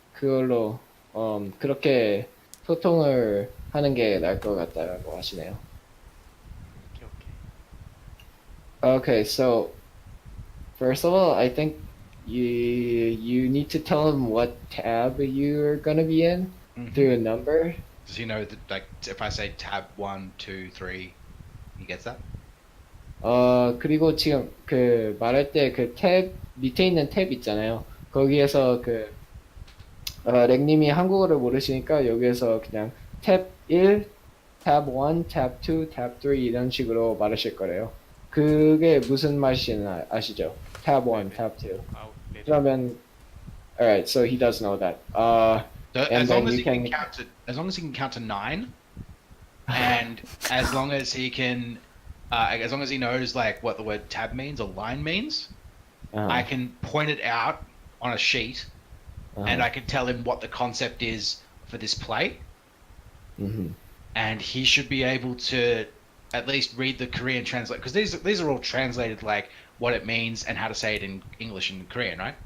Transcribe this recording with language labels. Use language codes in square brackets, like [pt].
[ko] 그걸로 그렇게 소통을 하는 게 나을 것 같다고 하시네요. 오케이. [en] Okay, so first of all, I think you need to tell him what tab you're gonna be in through a number. Does he know that, like, if I say tab 1, 2, 3, he gets that? [ko] 그리고 지금 말할 때 탭 밑에 있는 탭 있잖아요. 거기에서 렉님이 한국어를 모르시니까 여기에서 그냥 탭 1, [en] tab 1, tab 2, tab 3 [ko] 이런 식으로 말하실 거래요. 그게 무슨 말인지 아시죠? [en] tab 1, tab 2. [ko] 네. 그러면 [en] alright, so he does know that. So And as long then as he can count to, as long as he can count to 9, and as long as he can, as long as he knows like what the word tab means or line means, I can point it out on a sheet, and I can tell him what the concept is for this play, and he should be able to at least read the Korean translate, because these are all translated like what it means and how to say it in English and Korean, right?